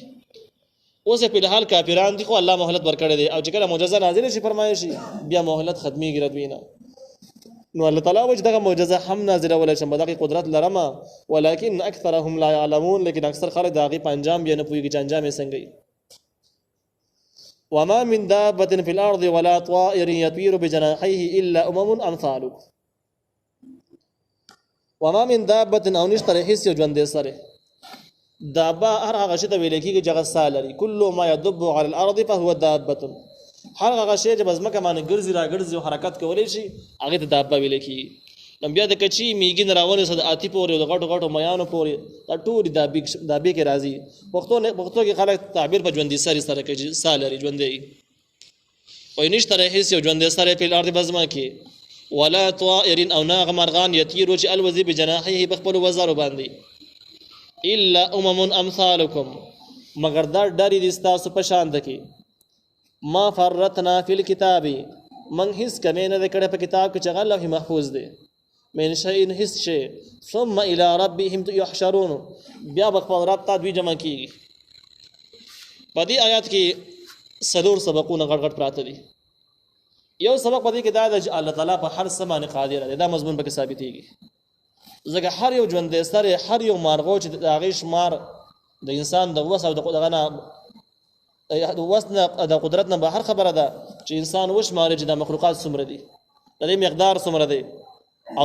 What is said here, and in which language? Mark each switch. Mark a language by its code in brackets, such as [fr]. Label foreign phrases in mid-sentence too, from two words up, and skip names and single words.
[ps] اوس یې فلحال کافران دي خو الله مهلت ورکړی دی او چې کله معجزه نازله شي فرمایشي بیا مهلت ختمېږي د دوی نه. نو الله تعالی وایي چې دغه معجزه هم نازلولی شم په دغې قدرت لرمه [ar] ولکن اکثرهم لا یعلمون [ps] لیکن اکثر خلک د هغې په انجام بیا نه پوهېږي چې انجام یې څنګه. [ar] وما من دابة في الأرض ولا طائر يطير بجناحيه إلا أمم أمثالكم. وما من دابة [ps] او نشتر هیڅ یو ژوندی سره دابه هر هغه شی ته ویل کېږي چې هغه ساه لري. [ar] کل ما يدب على الأرض فهو دابة. [ps] هر هغه شی چې په ځمکه باندې ګرځي راګرځي او حرکت کولی شي هغې ته دابه ویل کېږي. نو بیا د کچي میږي نه راونیسه د آتي پورې او د غټو غټو میانو پورې دا ټولې دابې کې راځي. پښتو کې خلک تعبیر په ژوندي سرې سره کوي چې ساه لري ژوندی وایي نشته هېڅ یو ژوندی سری په الارض په ځمکه کې [ar] ولا طائر [ps] او نه هغه مرغان یطیرو چې الوځي بجناحیه په خپلو وزرو باندې [ar] الا امم امثالکم [ps] مګر دا ډرې دي ستاسو په شان ده کې [ar] ما فرطنا فی الکتاب من [ps] هیڅ کمی نه ده کړې په کتاب کې چې هغه لوح محفوظ دی [ar] من شیء [ps] هیڅ شی [ar] ثم الى ربهم یحشرون [ps] بیا به خپل رب ته دوی جمع کېږي. په دې آیات کې 4 سبقونه غټ غټ پراته دي. یو سبق په دې کې دا ده چې الله تعالی په هر څه باندې قادر دی. دا مضمون پکې ثابتېږي ځکه هر یو ژوندی سری هر یو مارغو چې د هغې شمار د انسان د وس او دغه نه د وس نه د قدرت نه بهر خبره ده چې انسان وشماري چې د مخلوقات څومره دي د دې مقدار څومره دی او